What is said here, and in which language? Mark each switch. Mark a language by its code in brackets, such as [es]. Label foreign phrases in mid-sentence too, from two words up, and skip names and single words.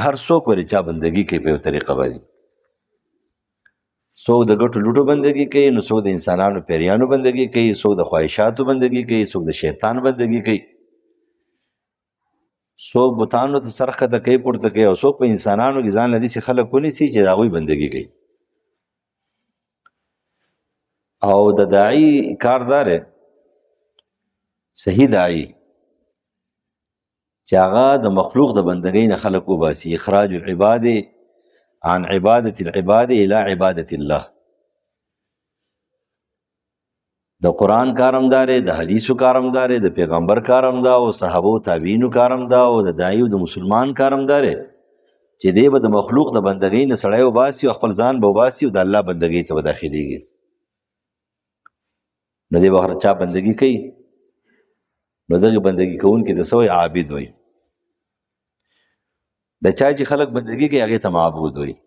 [ps] هر څوک به د چا بندګي کوي په یو طریقه باندې. څوک د ګټو لوټو بندګي کوي، نو څوک د انسانانو پیریانو بندګي کوي، څوک د خواهشاتو بندګي کوي، څوک د شیطان بندګي کوي، څوک بوتانو ته سر ښکته کوي پورته کوي، او څوک په انسانانو کې ځان له داسې خلک ونیسي چې د هغوی بندګي کوي. او د داعي کار دا دی، صحیح داعي چې هغه د مخلوق د بندګۍ نه خلک وباسي. [ar] اخراج العباد عن عبادة العباد الى عبادة الله. [ps] د قرآن کارم داره، د حدیثو کارم داره، د پیغمبر کارم دا او صحابه او تابعینو کارم دا او د داعی او د مسلمان کارم داره چې دی به د مخلوق د بندګۍ نه سړی وباسي او خپل ځان به وباسي او د الله بندګۍ ته به داخلېږي. نو دی به هر چا بندګي کوي، نو دغه بندګي کوونکي د څه وایي؟ عابد وایي. د چا چې خلک بندګي کوي هغې ته معبود وایي.